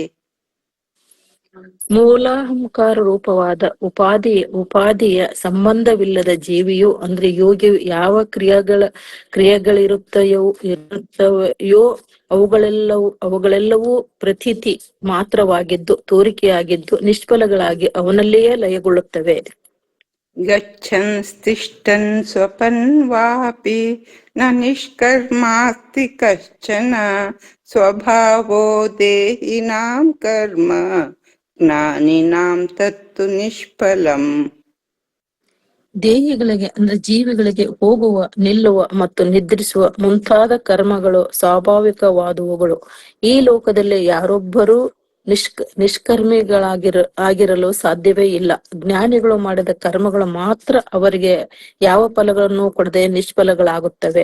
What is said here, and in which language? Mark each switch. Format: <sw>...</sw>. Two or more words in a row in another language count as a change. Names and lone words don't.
<kn>ಮೂಲಾಹಂಕಾರ ರೂಪವಾದ ಉಪಾಧಿಯ ಸಂಬಂಧವಿಲ್ಲದ ಜೀವಿಯು ಅಂದ್ರೆ ಯೋಗಿಯು ಯಾವ ಕ್ರಿಯೆಗಳಿರುತ್ತವೆಯೋ ಅವುಗಳೆಲ್ಲವೂ ಪ್ರತೀತಿ ಮಾತ್ರವಾಗಿದ್ದು ತೋರಿಕೆಯಾಗಿದ್ದು ನಿಷ್ಫಲಗಳಾಗಿ ಅವನಲ್ಲಿಯೇ ಲಯಗೊಳ್ಳುತ್ತವೆ.</kn> <sa>ಗಚ್ಚನ್ ತಿಷ್ಠನ್ ಸ್ವಪನ್ ವಾಪಿ ನ ನಿಷ್ಕರ್ಮಾಸ್ತಿ ಕಶ್ಚನ ಸ್ವಭಾವೋ ದೇಹಿನಾಂ ಕರ್ಮ ಜ್ಞಾನಿನಾಂ ತತ್ತು ನಿಷ್ಫಲಂ.</sa> <kn>ದೇಹಿಗಳಿಗೆ ಅಂದ್ರೆ ಜೀವಿಗಳಿಗೆ ಹೋಗುವ, ನಿಲ್ಲುವ ಮತ್ತು ನಿದ್ರಿಸುವ ಮುಂತಾದ ಕರ್ಮಗಳು ಸ್ವಾಭಾವಿಕವಾದವುಗಳು. ಈ ಲೋಕದಲ್ಲಿ ಯಾರೊಬ್ಬರೂ ನಿಷ್ಕರ್ಮಿಗಳಾಗಿರಲು ಸಾಧ್ಯವೇ ಇಲ್ಲ. ಜ್ಞಾನಿಗಳು ಮಾಡಿದ ಕರ್ಮಗಳು ಮಾತ್ರ ಅವರಿಗೆ ಯಾವ ಫಲಗಳನ್ನು ಕೊಡದೆ ನಿಷ್ಫಲಗಳಾಗುತ್ತವೆ.</kn>